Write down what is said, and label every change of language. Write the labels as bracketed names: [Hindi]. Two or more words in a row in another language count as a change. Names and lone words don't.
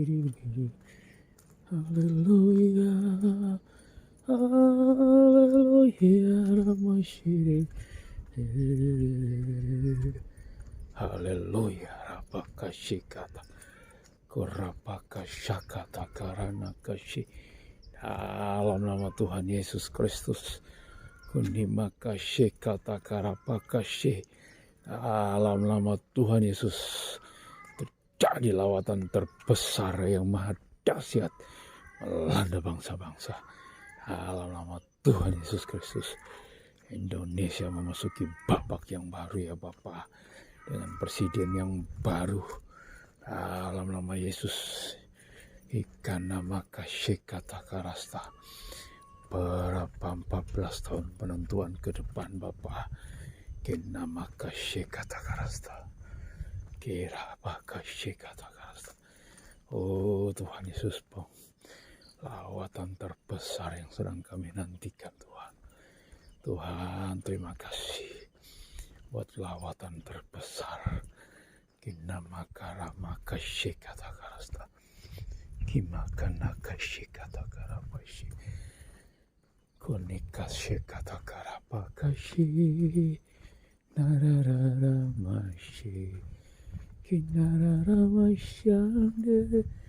[Indonesian] Hallelujah, hallelujah, Ramashiri. Hallelujah, Rapakashikata, Korapakashakata, Karanakashi. Dalam nama Tuhan Yesus Kristus, Kunimakashikata, Karapakashi. Dalam nama Tuhan Yesus, terjadi lawatan terbesar yang maha dahsyat melanda bangsa-bangsa. Dalam nama Tuhan Yesus Kristus, Indonesia memasuki babak yang baru ya Bapak, dengan presiden yang baru. Dalam nama Yesus, Ikana maka Shekata Karasta. Berapa 14 tahun penentuan ke depan Bapak, Kena maka Shekata Karasta. Kira maka Shekata Karasta. Oh Tuhan Yesus, lawatan terbesar yang sedang kami nantikan Tuhan. Tuhan terima kasih buat lawatan terbesar. Kinama karama kasih kata karasta. Kimakana kasih kata karapashi. Konikasih kata karapakashi. Narara mashi. Kinarara masyande.